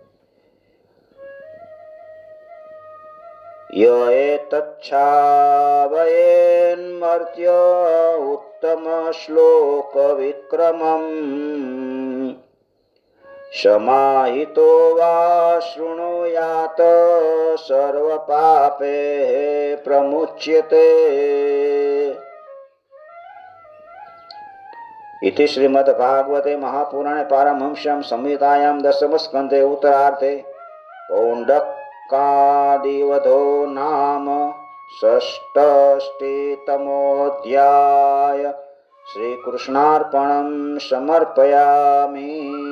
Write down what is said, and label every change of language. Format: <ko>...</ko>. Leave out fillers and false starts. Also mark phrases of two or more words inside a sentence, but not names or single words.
<sa>યએતચ્છાવયેન મર્ત્ય ઉત્તમ શ્લોક વિક્રમમ સમાહિતો વા શૃણુયાત સર્વ પાપે પ્રમુચ્યતે. इति श्रीमद्भागवते महापुराणे पारमहंस्यां संहितायां दशमस्कन्धे उत्तरार्धे पौण्डकादिवधो नाम षष्ठष्टितमोऽध्याय श्रीकृष्णार्पणं समर्पयामि।</sa>